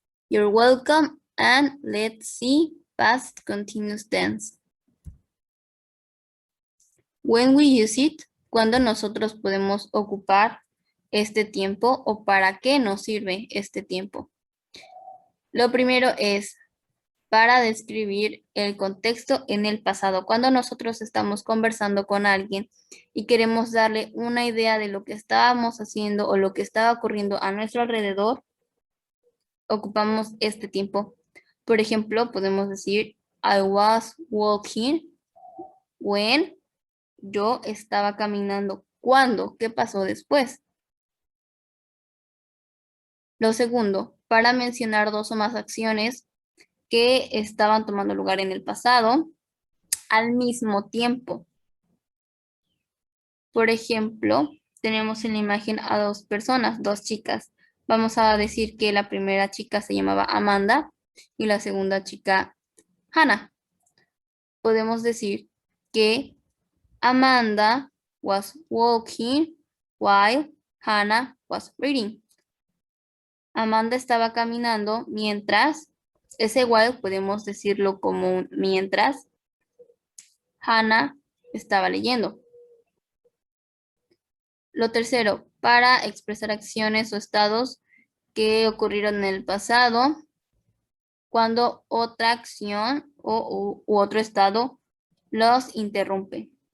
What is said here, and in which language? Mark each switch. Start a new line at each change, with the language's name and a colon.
English: You're welcome and let's see Past Continuous Tense. When we use it,
Spanish: cuando nosotros podemos ocupar este tiempo o para qué nos sirve este tiempo. Lo primero es para describir el contexto en el pasado. Cuando nosotros estamos conversando con alguien y queremos darle una idea de lo que estábamos haciendo o lo que estaba ocurriendo a nuestro alrededor, ocupamos este tiempo. Por ejemplo, podemos decir,
English: I was walking when,
Spanish: yo estaba caminando. ¿Cuándo? ¿Qué pasó después? Lo segundo, para mencionar dos o más acciones que estaban tomando lugar en el pasado al mismo tiempo. Por ejemplo, tenemos en la imagen a dos personas, dos chicas. Vamos a decir que la primera chica se llamaba Amanda y la segunda chica Hannah. Podemos decir que
English: Amanda was walking while Hannah was reading.
Spanish: Amanda estaba caminando mientras, ese while podemos decirlo como un mientras Hannah estaba leyendo. Lo tercero, para expresar acciones o estados que ocurrieron en el pasado, cuando otra acción u otro estado los interrumpe.